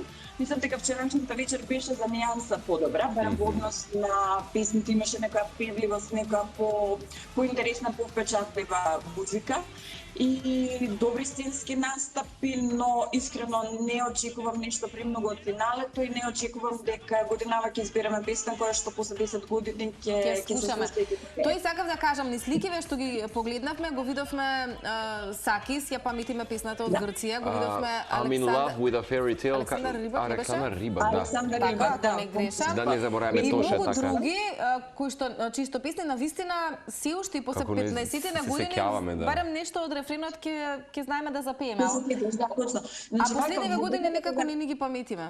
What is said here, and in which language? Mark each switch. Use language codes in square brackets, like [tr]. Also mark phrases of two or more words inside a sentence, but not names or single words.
[mk] Мислам дека вчерашната вечер беше за нејанса подобра, барем во однос на песните имаше некоја певливост, некоја поинтересна, повпечатлива музика и добри сценски настапи, но искрено не очекувам нешто премногу од финалето и не очекувам дека годинава ќе избереме песна која што после 10 години ќе слушаме. Тој сакав да кажам, низ сликиве што ги погледнавме, го видовме Сакис, ја паметиме песната од Грција, го видовме [en] I'm in love with a fairy tale. [mk] Александар Риба, да. Александар Риба, да. Не грешам. Да не забораваме Тоше, така. И многу други, кои што чисто песни навистина се уште и после 15 години, барем нешто од рефренот ќе знаеме да запееме. Да, точно. А последниве години некако не ни ги паметиме.